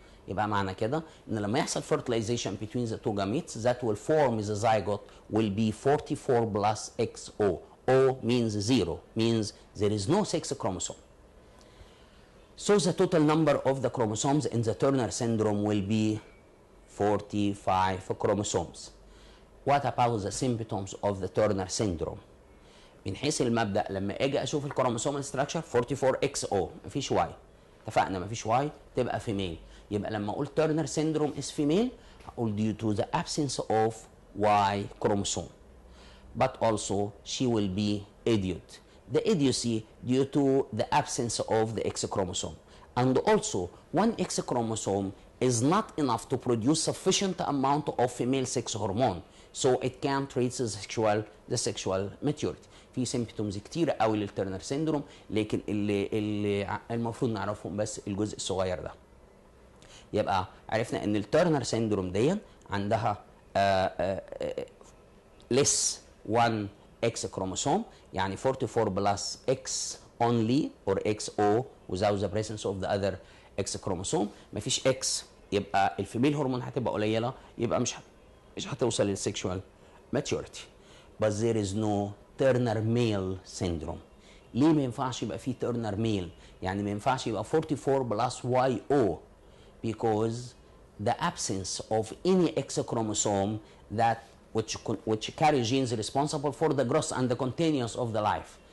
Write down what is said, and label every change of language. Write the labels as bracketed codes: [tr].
[ar] يبقى معنى كده إن لما يحصل [en] fertilization between the two gametes that will form the zygote will be 44 plus XO. O means 0, means there is no sex chromosome. So the total number of the chromosomes in the Turner syndrome will be 45 chromosomes. What about the symptoms of the Turner syndrome? [ar] من حيث المبدأ لما اجي اشوف الكروموسومال ستراكشر 44XO مفيش واي، اتفقنا مفيش واي تبقى فيميل، يبقى لما اقول [en] Turner syndrome is female [ar] هقول [en] due to the absence of Y chromosome. But also she will be idiot. The idiocy due to the absence of the X chromosome. And also, one X chromosome is not enough to produce sufficient amount of female sex hormone, so it can't reach the sexual maturity. [ar] في سيمبتومز كتير قوي للترنر سيندروم، لكن اللي المفروض نعرفهم بس الجزء الصغير ده. يبقى عرفنا ان الترنر سيندروم دي عندها [en] less one X chromosome، [ar] يعني [en] 44 plus X only or XO without the presence of the other X chromosome. [ar] مفيش X يبقى الفيميل هرمون هتبقى قليله، يبقى مش هتوصل للسكشوال maturity. [en] But there is no Turner male syndrome. [ar] ليه ما ينفعش يبقى [en] فيه Turner male؟ يعني ما ينفعش يبقى 44 plus YO because the absence of any X chromosome that which carry genes responsible for the growth and the continuance of the life.